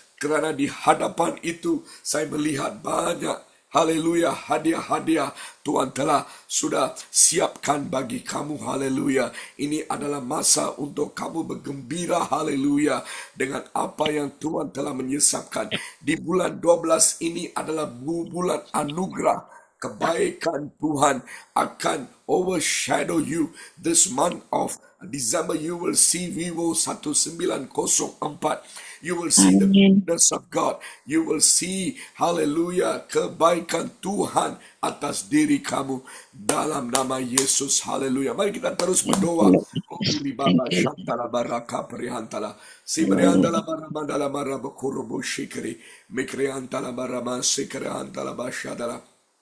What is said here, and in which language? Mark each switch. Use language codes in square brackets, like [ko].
[ms] Kerana di hadapan itu saya melihat banyak, haleluya, hadiah-hadiah Tuhan telah sudah siapkan bagi kamu, haleluya. Ini adalah masa untuk kamu bergembira, haleluya, dengan apa yang Tuhan telah menyiapkan. Di bulan 12 ini adalah bulan anugerah. Kebaikan Tuhan akan [en] overshadow you. This month of December, you will see Vivo 1904. You will see the goodness of God. You will see, [ms] haleluya, kebaikan Tuhan atas diri kamu dalam nama Yesus, haleluya. Mari kita terus berdoa. Oh, Baba Shantala Baraka Prihantala. Sibriantala Baramandala Marabakurubu Shikri. Mikriantala Barama Sikriantala Bashadala.